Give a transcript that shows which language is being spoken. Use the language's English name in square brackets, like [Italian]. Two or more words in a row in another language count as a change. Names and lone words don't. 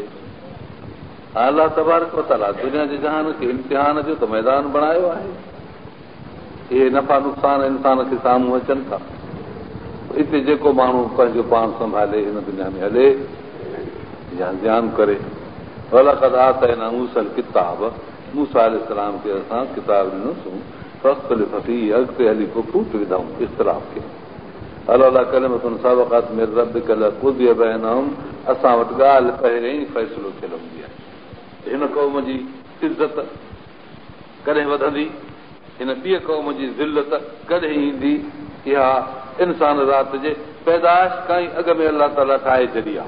[Sindhi] अलाह [Arabic] تبارك وتعالى [Sindhi] दुनिया जे जहान खे इम्तिहान जो त मैदान बणायो आहे। इहे नफ़ा नुक़सान इंसान खे साम्हूं अचनि था। हिते जेको माण्हू पंहिंजो पाण संभाले हिन दुनिया में हले या ध्यानु करे। [Arabic] ولقد آتينا موسى الكتاب, [Sindhi] मूसा अलैहिस्सलाम खे असां किताब ॾिनोसीं, [Arabic] فاختلف فيه, [Sindhi] अॻिते हली पोइ फूट विधऊं इख़्तिलाफ़ खे। [Arabic] الله كلمة سبقت من ربك لقضي بينهم, [Sindhi] असां वटि ॻाल्हि पहिरियों ई फ़ैसिलो थियल हूंदी आहे। हिन क़ौम जी इज़त कॾहिं वधंदी, हिन ॿिए क़ौम जी ज़िल्लत कॾहिं ईंदी, इहा इंसान ज़ात जे पैदाइश खां ई अॻ में अलाह ताला ठाहे छॾी आहे।